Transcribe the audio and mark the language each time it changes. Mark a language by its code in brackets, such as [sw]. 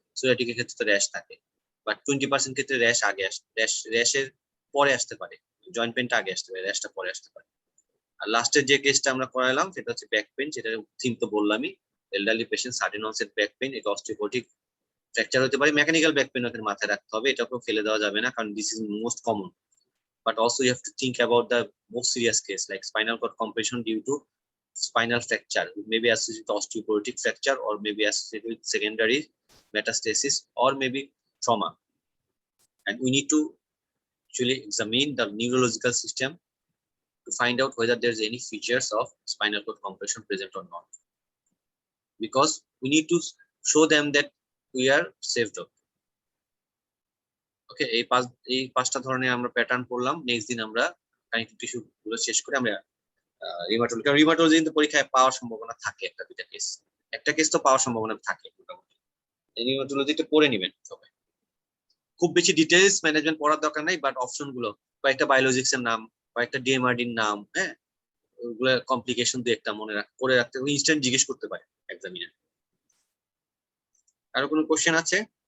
[bn] সোরিয়াটিকের ক্ষেত্রে তো র্যাশ থাকে, বাট 20% ক্ষেত্রে র্যাশ আগে র্যাশের পরে আসতে পারে, জয়েন্ট পেনটা আগে আসতে পারে, র্যাশটা পরে আসতে পারে। আর লাস্টের যে কেসটা আমরা করালাম সেটা হচ্ছে ব্যাক পেন, যেটা থিম তো বললামই, elderly patient sudden onset back pain, এটা অস্টিওপোরোটিক ফ্র্যাকচার হতে পারে, মেকানিক্যাল ব্যাক পেন ওদের মাথায় রাখতে হবে, এটাকেও ফেলে দেওয়া যাবে না, কারণ [en] This is most common. But also you have to think about the most serious case like spinal cord compression due to spinal fracture, maybe associated with osteoporotic fracture, or maybe associated with secondary metastasis, or maybe trauma. And we need to actually examine the neurological system to find out whether there's any features of spinal cord compression present or not, because we need to show them that we are saved up. [bn] ওকে, এই 5টা ধরনের আমরা pattern পড়লাম। Next দিন আমরা connective tissue গুলো শেষ করে আমরা রিউমাটোলজি, কারণ রিউমাটোলজি কিন্তু পরীক্ষায় পাওয়ার সম্ভাবনা থাকে, একটা কেস তো পাওয়ার সম্ভাবনা থাকে মোটামুটি। রিউমাটোলজিটা পড়ে নেবেন সবাই, খুব বেশি ডিটেইলস ম্যানেজমেন্ট পড়ার দরকার নাই, বাট অপশন গুলো, কয়েকটা বায়োলজিক্স এর নাম, কয়েকটা ডিএমআরডির নাম, হ্যাঁ, ওগুলো কমপ্লিকেশন দিয়ে একটা করে রাখতে ইনস্ট্যান্ট জিজ্ঞেস করতে পারে এক্সামিনার। আরো কোনো কোশ্চেন আছে?